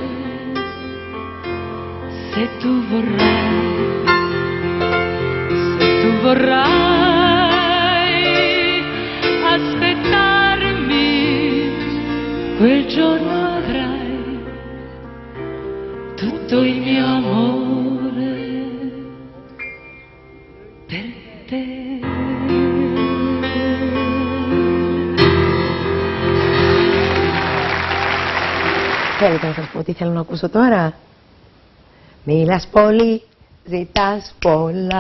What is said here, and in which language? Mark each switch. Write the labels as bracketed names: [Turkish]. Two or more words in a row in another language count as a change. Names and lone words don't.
[Italian] Se tu vorrai aspettarmi, quel giorno avrai tutto il mio amore per te. [Greek] Θέλετε να σας πω τι θέλω να ακούσω τώρα? Μιλάς πολύ, ζητάς πολλά.